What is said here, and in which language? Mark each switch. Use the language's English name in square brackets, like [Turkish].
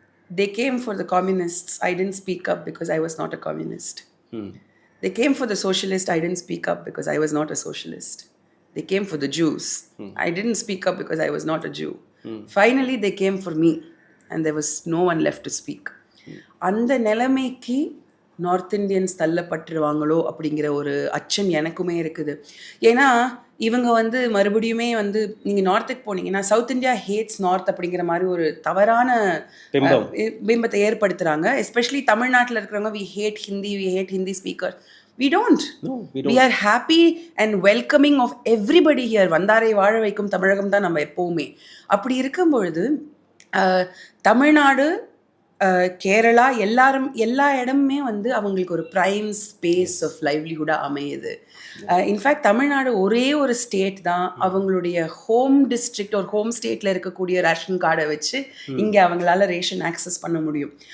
[English] They came for the communists, I didn't speak up because I was not a communist. They came for the socialist, I didn't speak up because I was not a socialist. They came for the Jews. I didn't speak up because I was not a Jew. Finally they came for me and there was no one left to speak. [Tamil] அந்த நிலைமைக்கு north Indians தள்ளப்பட்டுருவாங்களோ அப்படிங்கிற ஒரு அச்சம் எனக்குமே இருக்குது. ஏன்னா இவங்க வந்து மறுபடியுமே வந்து நீங்கள் நார்த்துக்கு போனீங்கன்னா [English] south India hates north [Tamil] அப்படிங்கிற மாதிரி ஒரு தவறான பிம்பத்தை ஏற்படுத்துகிறாங்க. எஸ்பெஷலி தமிழ்நாட்டில் இருக்கிறவங்க, [English] We hate Hindi speaker. We don't. No, we don't. We are happy and welcoming of everybody here. [Tamil] வந்தாரை வாழ வைக்கும் தமிழகம் தான் நம்ம எப்போவுமே. அப்படி இருக்கும் பொழுது தமிழ்நாடு, கேரளா, எல்லா இடமுமே வந்து அவங்களுக்கு ஒரு ப்ரைம் ஸ்பேஸ் ஆஃப் லைவ்லிஹுட்டாக அமையுது. இன்ஃபேக்ட் தமிழ்நாடு ஒரே ஒரு ஸ்டேட் தான் அவங்களுடைய ஹோம் டிஸ்ட்ரிக்ட் ஒரு ஹோம் ஸ்டேட்டில் இருக்கக்கூடிய ரேஷன் கார்டை வச்சு இங்கே அவங்களால ரேஷன் ஆக்சஸ் பண்ண முடியும்.